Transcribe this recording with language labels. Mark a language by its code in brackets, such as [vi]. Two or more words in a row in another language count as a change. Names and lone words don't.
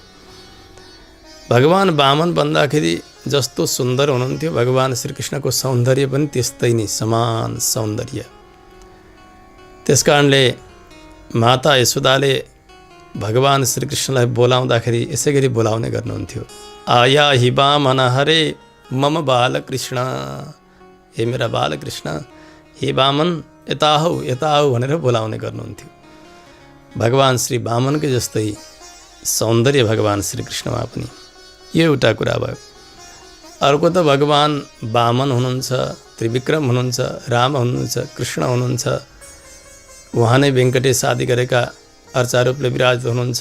[ne] भगवान वामन भन्दाखेरि जस्तो सुन्दर हुनुहुन्थ्यो, भगवान श्रीकृष्णको सौन्दर्य पनि त्यस्तै नै समान सौन्दर्य। त्यसकारणले माता यशोदाले भगवान श्रीकृष्णलाई बोलाउँदाखेरि यसै गरी बोलाउने गर्नुहुन्थ्यो। [sa] आया हि वामन हरे मम बालकृष्ण, [ne] हे मेरा बालकृष्ण, हे वामन यता हौ भनेर बोलाउने गर्नुहुन्थ्यो। भगवान श्री वामनकै जस्तै सौन्दर्य भगवान श्रीकृष्णमा पनि, यो एउटा कुरा भयो। अर्को त भगवान वामन हुनुहुन्छ, त्रिविक्रम हुनुहुन्छ, राम हुनुहुन्छ, कृष्ण हुनुहुन्छ, उहाँ नै वेङ्कटेश आदि गरेका अर्चारूपले विराजित हुनुहुन्छ।